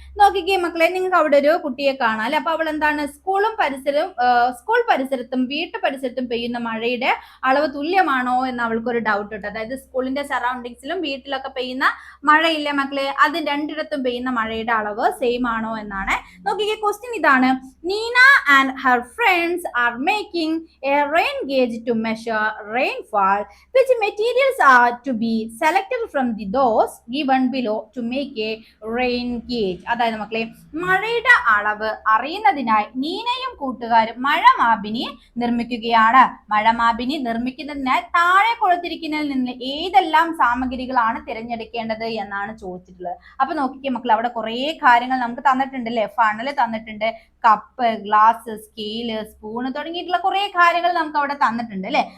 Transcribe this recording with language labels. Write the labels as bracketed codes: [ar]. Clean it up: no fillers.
[ml] നോക്കിക്കേ മക്കളെ, നിങ്ങൾക്ക് അവിടെ ഒരു കുട്ടിയെ കാണാം അല്ലെ. അപ്പൊ അവൾ എന്താണ്? സ്കൂൾ പരിസരത്തും വീട്ടു പരിസരത്തും പെയ്യുന്ന മഴയുടെ അളവ് തുല്യമാണോ എന്ന് അവൾക്കൊരു ഡൗട്ട് ഉണ്ട്. അതായത് സ്കൂളിന്റെ സറൗണ്ടിങ്സിലും വീട്ടിലൊക്കെ പെയ്യുന്ന മഴയില്ലേ മക്കളെ, അത് രണ്ടിടത്തും പെയ്യുന്ന മഴയുടെ അളവ് സെയിം ആണോ എന്നാണ്. നോക്കിക്കേ, ക്വസ്റ്റ്യൻ ഇതാണ്. [en] Neena and her friends are making a rain gauge to measure rainfall. Which materials are to be selected from those given below to make a rain gauge? [ml] അതായത് മക്കളെ മഴയുടെ അളവ് അറിയുന്നതിനായി നീനയും കൂട്ടുകാരും മഴമാപിനി നിർമ്മിക്കുകയാണ്. മഴമാപിനി നിർമ്മിക്കുന്നതിനായി താഴെ കൊടുത്തിരിക്കുന്നതിൽ നിന്ന് ഏതെല്ലാം സാമഗ്രികളാണ് തിരഞ്ഞെടുക്കേണ്ടത് എന്നാണ് ചോദിച്ചിട്ടുള്ളത്. അപ്പൊ നോക്കിക്കേ മക്കൾ, അവിടെ കുറെ കാര്യങ്ങൾ നമുക്ക് തന്നിട്ടുണ്ട് അല്ലെ. ഫണല് തന്നിട്ടുണ്ട്, കപ്പ്, ഗ്ലാസ്, സ്കെയില്, സ്പൂണ് തുടങ്ങിയിട്ടുള്ള കുറെ കാര്യങ്ങൾ നമുക്ക് അവിടെ തന്നിട്ടുണ്ട് അല്ലെ.